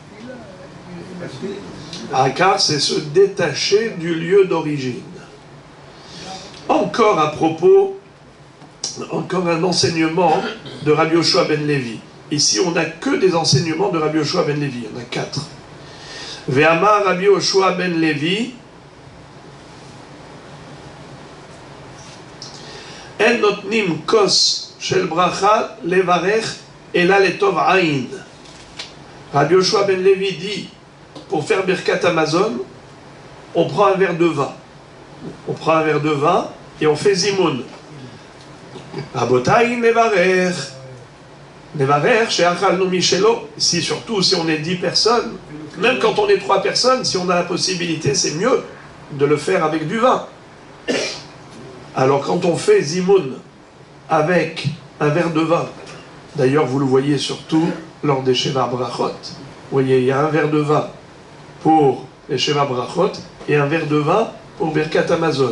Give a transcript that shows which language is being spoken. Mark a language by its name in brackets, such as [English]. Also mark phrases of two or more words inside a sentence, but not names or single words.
[French] Akar, c'est se détacher du lieu d'origine. Encore à propos, encore un enseignement de Rabbi Yoshua ben Levi. Ici, on n'a que des enseignements de Rabbi Yoshua ben Levi. Il y en a 4. [Hebrew] ואמר רבי יהושע בן לוי אין נותנים כוס של ברכה לברך אלא לטוב עין. [French] Rabbi Yoshua ben Levi dit, pour faire [Hebrew] ברכת המזון, [French] on prend un verre de vin. On prend un verre de vin et on fait zimoun. [Hebrew] רבותי נברך. נברך שאכלנו משלו. [French] Si surtout si on est 10 personnes, même quand on est 3 personnes, si on a la possibilité, c'est mieux de le faire avec du vin. Alors quand on fait zimoun avec un verre de vin, d'ailleurs vous le voyez surtout lors des [Hebrew] שבע ברכות, [French] vous voyez, il y a un verre de vin pour les [Hebrew] שבע ברכות [French] et un verre de vin pour [Hebrew] ברכת המזון.